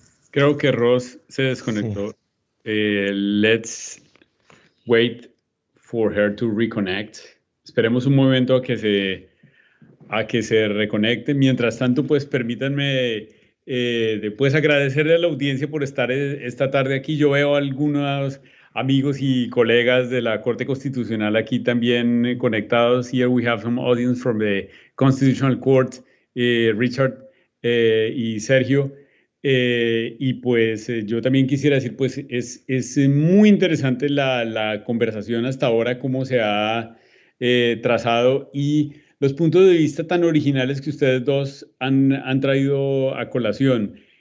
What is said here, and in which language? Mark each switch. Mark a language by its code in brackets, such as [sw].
[es] Creo que Ross se desconectó. [en] Let's wait for her to reconnect. [es] Esperemos un momento a que se reconecte. Mientras tanto, pues permítanme pues agradecerle a la audiencia por estar esta tarde aquí. Yo veo a algunos amigos y colegas de la Corte Constitucional aquí también conectados. [en] Here we have some audience from the Constitutional Court, Richard y Sergio. [es] Y pues yo también quisiera decir, pues es muy interesante la conversación hasta ahora, cómo se ha trazado y los puntos de vista tan originales que ustedes dos han traído a colación.